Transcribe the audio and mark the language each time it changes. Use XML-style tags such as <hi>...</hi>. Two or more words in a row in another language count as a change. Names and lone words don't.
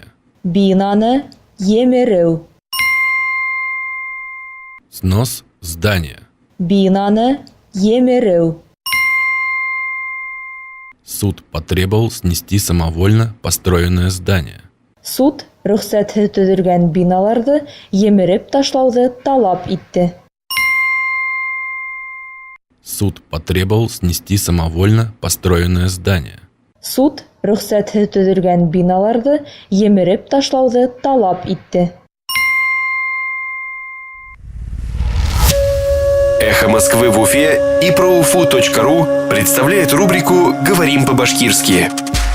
<ba>Binаны емеру.</ba> <ru>Снос здания.</ru> <ba>Binаны емеру.</ba> <ru>Суд потребовал снести самовольно построенное здание.</ru> <ba>Суд рөхсәтһеҙ төҙөлгән биналарҙы емереп ташлауҙы талап итте.</ba> <ru>Суд потребовал снести самовольно построенное здание.</ru> <ba>Суд рөхсәтһеҙ төҙөлгән биналарҙы емереп ташлауҙы талап итте.</ba> <ru>«Эхо Москвы» в Уфе и ProUFU.ru представляет рубрику «Говорим по-башкирски».</ru>